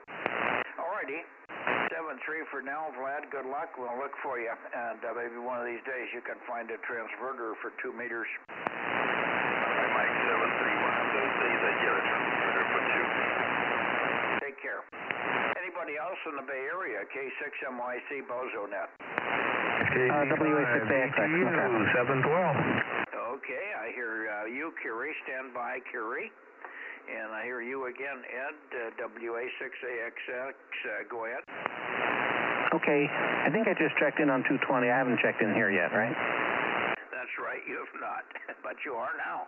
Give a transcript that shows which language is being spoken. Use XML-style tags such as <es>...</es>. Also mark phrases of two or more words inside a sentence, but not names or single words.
<en>Alrighty. 7-3 for now, Vlad. Good luck. We'll look for you, and maybe one of these days you can find a transverter for 2 meters. I might 7-3 one of those days. I get a transverter for 2. Take care. Anybody else in the Bay Area? K6MYC Bozo Net. WA6AXX. 712. Okay, I hear you, Curie. Stand by, Curie. And I hear you again, Ed, WA6AXX. Go ahead. Okay, I think I just checked in on 220. I haven't checked in here yet, right? That's right, you have not, but you are now.</en>